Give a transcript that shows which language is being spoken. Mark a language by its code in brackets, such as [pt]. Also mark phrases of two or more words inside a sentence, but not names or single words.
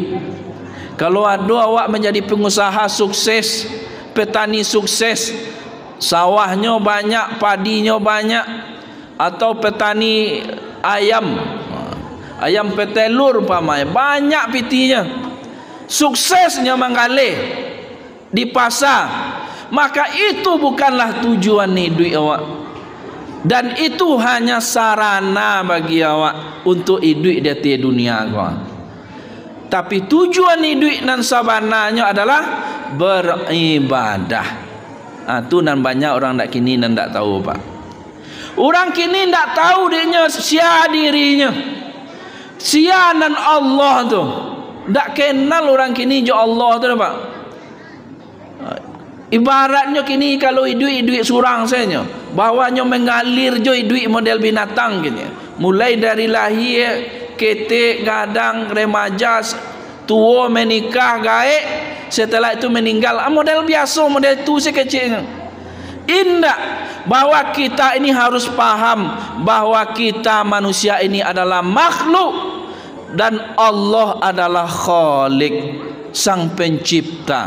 [id] Kalau ada awak menjadi pengusaha sukses, petani sukses, sawahnya banyak, padinya banyak, atau petani ayam petelur umpamanya banyak pitinya, suksesnya menggalih di pasar, maka itu bukanlah tujuan hidup awak, dan itu hanya sarana bagi awak untuk hidup di dunia awak. Tapi tujuan hidup [min] nan sabananya [id] adalah beribadah. [min] Itu nan banyak orang nak kini nan tak tahu Pak. Orang kini tak tahu dirinya, sia dirinya, sia nan Allah tu. Tak kenal orang kini jo Allah tu Pak. Ibaratnya kini kalau hidup surang saja, bawahnya mengalir jo hidup model binatang gini. [id] Mulai dari lahir, ketik, gadang, remaja, tua, menikah, gaek, setelah itu meninggal. Model biasa, model tu sekecilnya. Indah bahwa kita ini harus paham bahwa kita manusia ini adalah makhluk dan Allah adalah Khalik, sang pencipta.